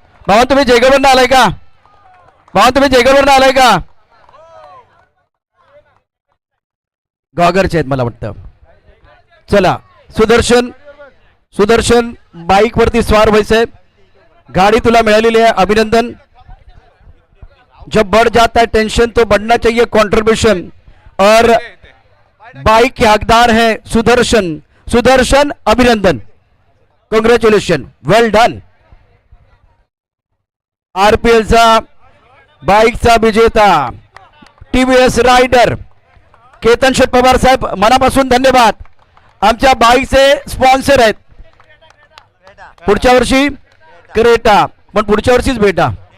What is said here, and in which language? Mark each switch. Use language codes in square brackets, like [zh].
[mr] भावा तुम्ही जयगडवरून आलाय का? भावा तुम्ही जयगडवरून आलाय का? गॉगरचे आहेत मला वाटतं. चला सुदर्शन, सुदर्शन बाईक वरती स्वार व्हायचंय. गाडी तुला मिळालेली आहे, अभिनंदन. [hi] जब बढ़ जाता है टेंशन तो बढ़ना चाहिए कंट्रीब्यूशन. और बाइक के हकदार है सुदर्शन. [mr] सुदर्शन अभिनंदन, कॉंग्रॅच्युलेशन, [en] Well done. [mr] आरपीएल चा बाईकचा विजेता टीव्हीएस रायडर केतन शेठ पवार साहेब, मनापासून धन्यवाद. आमच्या बाईकचे स्पॉन्सर आहेत. पुढच्या वर्षी क्रेटा, पण पुढच्या वर्षीच भेटा.